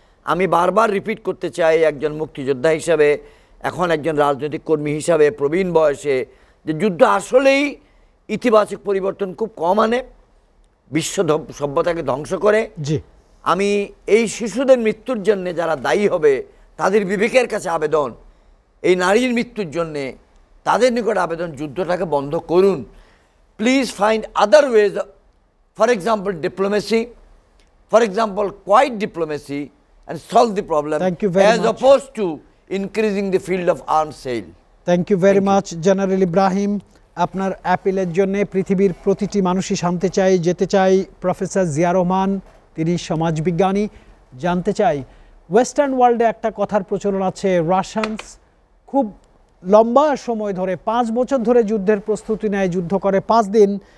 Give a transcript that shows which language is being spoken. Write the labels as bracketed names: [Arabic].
[Bangla] আমি বারবার রিপিট করতে চাই একজন মুক্তিযোদ্ধা হিসাবে, এখন একজন রাজনৈতিক কর্মী হিসাবে প্রবীণ বয়সে, যে যুদ্ধ আসলেই ইতিবাচক পরিবর্তন খুব কম আনে, বিশ্ব সভ্যতাকে ধ্বংস করে। আমি এই শিশুদের মৃত্যুর জন্যে যারা দায়ী হবে তাদের বিবেকের কাছে আবেদন, এই নারীর মৃত্যুর জন্যে তাদের নিকট আবেদন, যুদ্ধটাকে বন্ধ করুন। [English] Please find other ways, for example diplomacy, for example quiet diplomacy, and solve the problem as opposed to increasing the field of arms sale. Thank you very much, General Ibrahim. [Bangla] আপনার অ্যাপিলের জন্য পৃথিবীর প্রতিটি মানুষই জানতে চাই, যেতে চাই প্রফেসর জিয়া রহমান, তিনি সমাজবিজ্ঞানী, জানতে চাই ওয়েস্টার্ন ওয়ার্ল্ডে একটা কথার প্রচলন আছে, রাশিয়ানস খুব লম্বা সময় ধরে 5 বছর ধরে যুদ্ধের প্রস্তুতি নেয়, যুদ্ধ করে 5 দিন।